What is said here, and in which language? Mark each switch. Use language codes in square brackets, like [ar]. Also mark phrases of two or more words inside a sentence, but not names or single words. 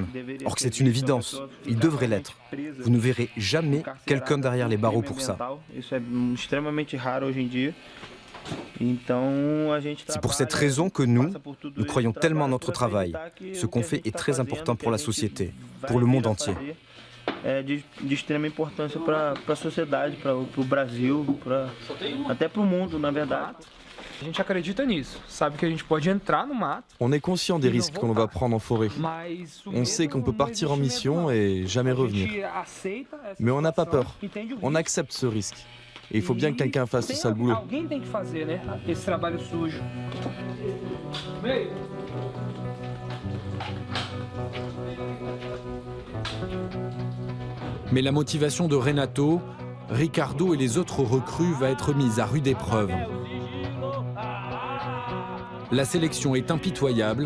[fr] Or que c'est une évidence, ils devraient l'être. Vous ne verrez jamais quelqu'un derrière les barreaux pour ça. C'est pour cette raison que nous croyons tellement en notre travail. Ce qu'on fait est très important pour la société, pour le monde entier. [pt] De extrema importância para a sociedade, para o Brasil, até para o mundo, na verdade. A gente acredita nisso, sabe que a gente pode entrar no mato. [fr] On est conscient des risques qu'on va prendre en forêt. On sait qu'on peut partir en mission et jamais revenir. Mais on n'a pas peur. On accepte ce risque. Et il faut bien que quelqu'un fasse ce sale boulot. [pt] Alguém tem que fazer, né? Esse trabalho sujo. [fr] Mais la motivation de Renato, Ricardo et les autres recrues va être mise à rude épreuve. La sélection est impitoyable.